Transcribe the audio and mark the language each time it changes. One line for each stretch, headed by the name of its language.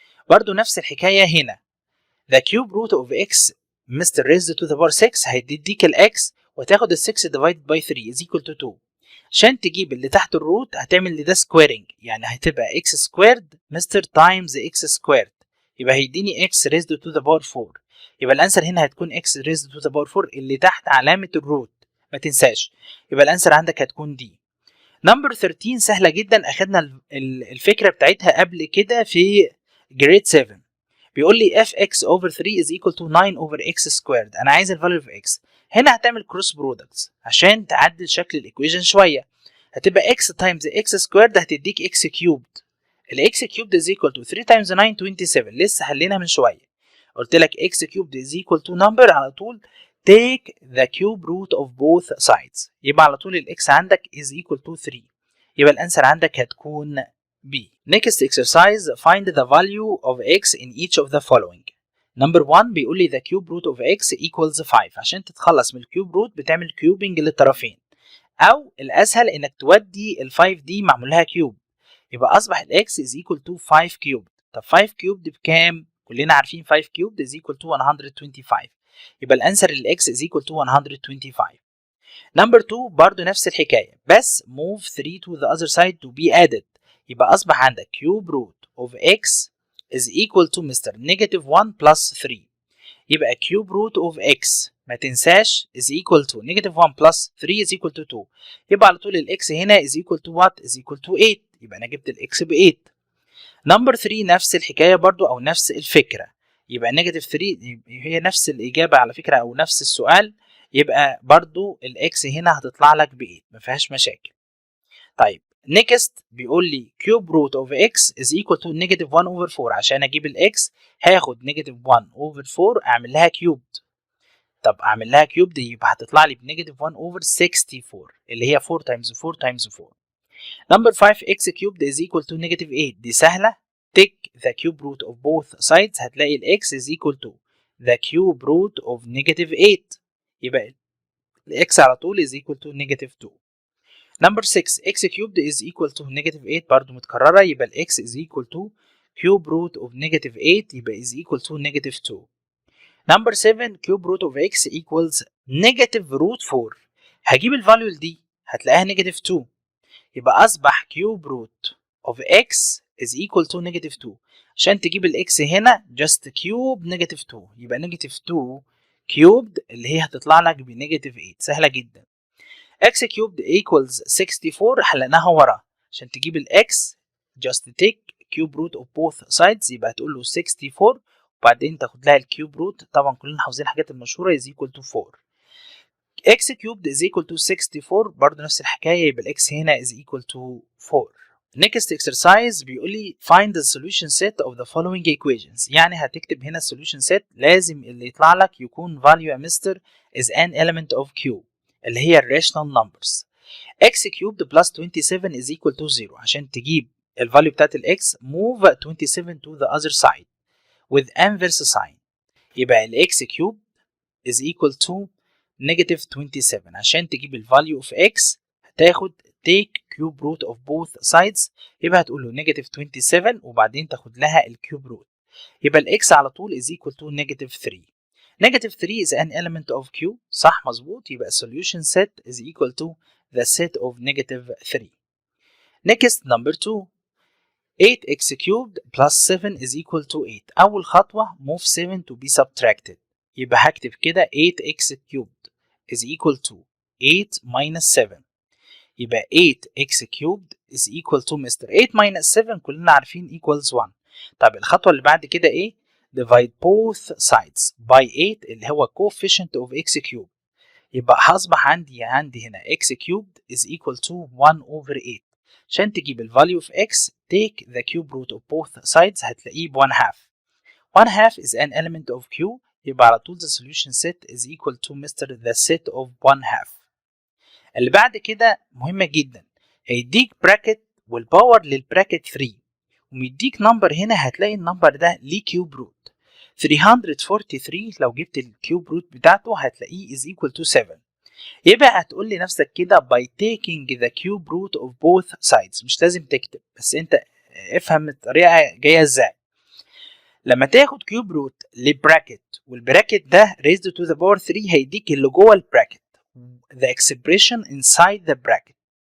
Arabic: برضو نفس الحكايه هنا،
English: the cube root of x Mr. raised to the power 6
Arabic: هيديك الاكس وتاخد ال
English: 6 divided by 3 is equal to 2.
Arabic: عشان تجيب اللي تحت الروت هتعمل لده سكويرنج، يعني هتبقى x سكويرد مستر تايمز x سكويرد، يبقى هيديني
English: x raised to the power 4.
Arabic: يبقى الانسر هنا هتكون
English: x raised to the power 4
Arabic: اللي تحت علامة الروت، ما تنساش. يبقى الانسر عندك هتكون دي. نمبر 13 سهلة جدا، اخدنا الفكرة بتاعتها قبل كده في جريد 7. بيقول لي
English: fx over 3 is equal to 9 over x squared.
Arabic: انا عايز الفاليو of x. هنا هتعمل كروس برودكتس عشان تعدل شكل الايكويشن شويه، هتبقى
English: x times x squared
Arabic: هتديك
English: x cubed. ال x cubed is equal to 3 times 9 27.
Arabic: لسه حلينا من شويه، قلت لك
English: x cubed is equal to number، على طول take the cube root of both sides،
Arabic: يبقى على طول ال
English: x عندك is equal to 3.
Arabic: يبقى الانسر عندك هتكون B.
English: Next exercise, find the value of x in each of the following. Number 1
Arabic: بيقول لي
English: the cube root of x equals 5.
Arabic: عشان تتخلص من الكيوب روت بتعمل كيوبنج للطرفين، او الاسهل انك تودي ال 5 دي معمول لها كيوب، يبقى اصبح ال
English: x is equal to 5 cubed.
Arabic: طب
English: 5 cubed بكام؟
Arabic: كلنا عارفين
English: 5 cubed is equal to 125.
Arabic: يبقى الانسر ال
English: x is equal to 125. Number 2
Arabic: برضو نفس الحكايه، بس
English: move 3 to the other side to be added.
Arabic: يبقى أصبح عندك
English: cube root of x is equal to Mr. negative 1 plus 3.
Arabic: يبقى
English: cube root of x
Arabic: ما تنساش
English: is equal to negative 1 plus 3 is equal to 2.
Arabic: يبقى على طول ال
English: x هنا is equal to what؟ is equal to 8.
Arabic: يبقى أنا جبت ال x ب 8. Number 3 نفس الحكاية برضو أو نفس الفكرة، يبقى
English: negative 3
Arabic: هي نفس الإجابة على فكرة أو نفس السؤال، يبقى برضو ال x هنا هتطلع لك ب 8، ما فيهاش مشاكل. طيب
English: next
Arabic: بيقول لي
English: cube root of x is equal to negative 1 over 4.
Arabic: عشان اجيب ال x هاخد
English: negative 1 over 4
Arabic: اعمل لها cubed. طب اعمل لها
English: cubed
Arabic: يبقى هتطلع لي ب
English: negative 1 over 64
Arabic: اللي هي
English: 4 times 4 times 4. Number 5 x cubed is equal to negative 8.
Arabic: دي سهلة،
English: take the cube root of both sides
Arabic: هتلاقي ال
English: x is equal to the cube root of negative 8.
Arabic: يبقى ال
English: x
Arabic: على طول
English: is equal to negative 2. Number 6 x cubed is equal to negative 8
Arabic: برضو متكررة، يبقى ال
English: x is equal to cube root of negative 8 يبقى is equal to negative 2. Number 7 cube root of x equals negative root 4.
Arabic: هجيب الفاليو دي هتلاقيها
English: negative 2،
Arabic: يبقى أصبح
English: cube root of x is equal to negative 2.
Arabic: عشان تجيب ال x هنا
English: just cube negative 2،
Arabic: يبقى
English: negative 2 cubed
Arabic: اللي هي هتطلع لك ب negative 8. سهلة جدا.
English: x cubed equals 64
Arabic: حلناها ورا، عشان تجيب ال x
English: just take cube root of both sides
Arabic: يبقى هتقول له 64 وبعدين تاخد لها الكيوب روت، طبعا كلنا حافظين الحاجات المشهوره
English: is equal to 4. x cubed is equal to 64
Arabic: برضه نفس الحكايه، يبقى ال
English: x هنا is equal to 4. Next exercise
Arabic: بيقول لي
English: find the solution set of the following equations.
Arabic: يعني هتكتب هنا solution set، لازم اللي يطلع لك يكون value يا مستر
English: is an element of Q
Arabic: اللي هي الراشنال نمبرز.
English: x cubed plus 27 is equal to 0.
Arabic: عشان تجيب الفاليو بتاعت ال
English: x move 27 to the other side with inverse sign.
Arabic: يبقى ال
English: x cubed is equal to negative 27.
Arabic: عشان تجيب الفاليو of x هتاخد
English: take cube root of both sides،
Arabic: يبقى هتقول له negative 27 وبعدين تاخد لها الكيوب روت، يبقى ال x على طول
English: is equal to negative 3. Negative 3 is an element of Q.
Arabic: صح مظبوط.
English: يبقى solution set is equal to the set of negative 3. Next number 2. 8x cubed plus 7 is equal to 8.
Arabic: أول خطوة
English: move 7 to be subtracted.
Arabic: يبقى هكتب كده
English: 8x cubed is equal to 8 minus 7.
Arabic: يبقى
English: 8x cubed is equal to mister 8 minus 7
Arabic: كلنا عارفين
English: equals 1.
Arabic: طب الخطوة اللي بعد كده إيه؟
English: divide both sides by 8
Arabic: اللي هو
English: coefficient of x cubed.
Arabic: يبقى هصبح عندي هنا
English: x cubed is equal to 1 over 8.
Arabic: عشان تجيب ال
English: value of x take the cube root of both sides
Arabic: هتلاقيه ب
English: 1 half. 1 half is an element of q.
Arabic: يبقى على طول
English: the solution set is equal to mister the set of 1 half.
Arabic: اللي بعد كده مهمة جدا، هيديك براكت والباور للبراكت 3 وميديك نمبر هنا هتلاقي النمبر ده ليه كيوب روت 343. لو جبت الكيوب روت بتاعته هتلاقيه
English: is equal to 7.
Arabic: يبقى هتقول لنفسك كده
English: by taking the cube root of both sides.
Arabic: مش لازم تكتب بس انت افهم الطريقة جاية ازاي. لما تاخد كيوب روت لبراكت والبراكت ده
English: raised to the power 3
Arabic: هيديك اللي جوه البراكت
English: the expression inside the bracket.